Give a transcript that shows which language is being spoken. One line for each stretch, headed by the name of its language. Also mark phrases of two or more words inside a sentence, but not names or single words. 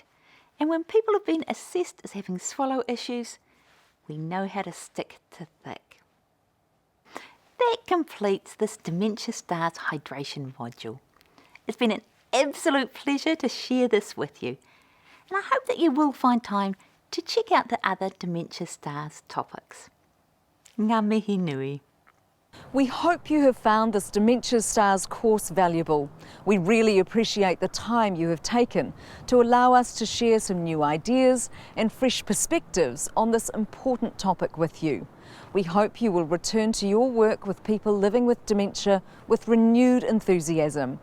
English: And when people have been assessed as having swallow issues, we know how to stick to thick. That completes this Dementia Stars hydration module. It's been an absolute pleasure to share this with you, and I hope that you will find time to check out the other Dementia Stars topics.
Māori: Ngā mihi nui.
English: We hope you have found this Dementia Stars course valuable. We really appreciate the time you have taken to allow us to share some new ideas and fresh perspectives on this important topic with you. We hope you will return to your work with people living with dementia with renewed enthusiasm.